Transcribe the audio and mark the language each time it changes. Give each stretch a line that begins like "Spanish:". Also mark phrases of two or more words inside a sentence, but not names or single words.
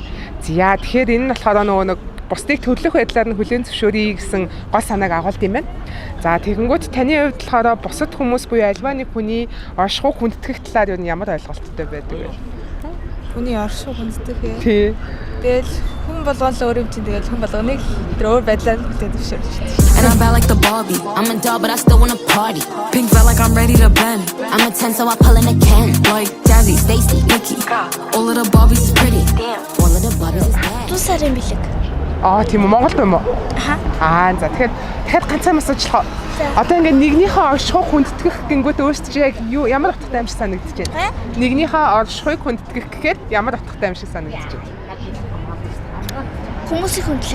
Mongolian: За тэгэхээр энэ нь болохоор нөгөө нэг бусдыг төлөх байдлаар нь хүлээн зөвшөөрье гэсэн гол санааг агуулт юм байна. За тэгэнгүүт таны хувьд болохоор бусад хүмүүс буюу альва нэг хүний оршихуйг хүндэтгэх талаар юу ямар ойлголттой байдаг вэ? Хүний оршихуйг хүндэтгэх. Тий. Тэгэл хүн болгоно л өөр юм чинь тэгэл хүн болгоныг өөр байдлаар хүлээн зөвшөөрч байна.
English: And I'm bad like the Barbie. I'm a doll, but I still wanna party. Pink felt like I'm ready to bend. I'm a 10, so I pull in a can. Like Jazzy, Stacy, Nikki. All of the Barbies is pretty. All of the Barbies is bad.
Mongolian: Тусаар юм билэг. Аа тийм үү, Монголд юм уу? За тэгэхээр ганцхан асуучлаа. Одоо ингээд нэгнийхээ оршихуйг хүндэтгэх гингүүт өөрсдөө яг ямар утгатай юм шиг санагдаж байна? Нэгнийхээ оршихуйг хүндэтгэх гэхэд ямар утгатай юм шиг санагдаж байна? Хүмүүсийг хүндлэх.